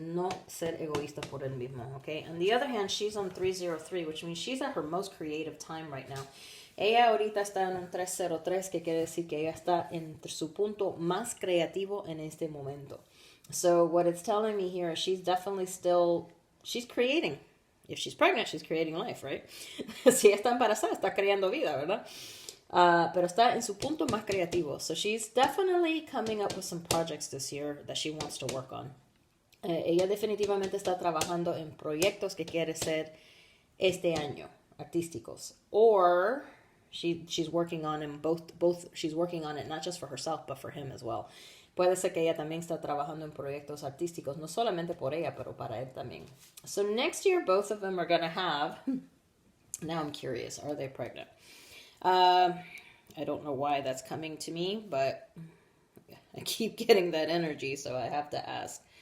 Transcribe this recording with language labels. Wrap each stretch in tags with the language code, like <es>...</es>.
<es>No ser egoísta por él mismo, okay?</es> <en>On the other hand, she's on 303, which means she's at her most creative time right now.</en> <es>Ella ahorita está en un 303, que quiere decir que ella está en su punto más creativo en este momento.</es> <en>So what it's telling me here is she's definitely she's creating. If she's pregnant, she's creating life, right?</en> <es>Si está embarazada, está creando vida, ¿verdad? Pero está en su punto más creativo.</es> <en>So she's definitely coming up with some projects this year that she wants to work on.</en> <es>Ella definitivamente está trabajando en proyectos que quiere ser este año, artísticos.</es> <en>Or she's working on them both. She's working on it not just for herself, but for him as well.</en> <es>Puede ser que ella también está trabajando en proyectos artísticos, no solamente por ella, pero para él también.</es> <en>So next year, both of them are going to have... Now I'm curious, are they pregnant? I don't know why that's coming to me, but I keep getting that energy, so I have to ask.</en>